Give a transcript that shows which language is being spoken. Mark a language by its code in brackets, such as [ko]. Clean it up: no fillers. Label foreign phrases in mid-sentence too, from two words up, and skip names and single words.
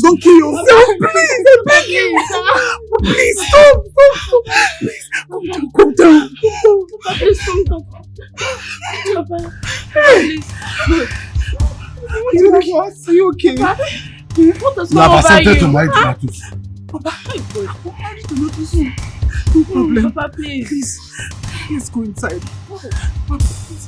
[en] Don't kill yourself. Please, I beg you. Please, stop. Please, come down. Please, come down. Please. Are you okay? What does You have come over accepted you? to marry Donatus. Papa, I'm married to notice you. No problem. Papa, please. Please, let's go inside. Papa, please.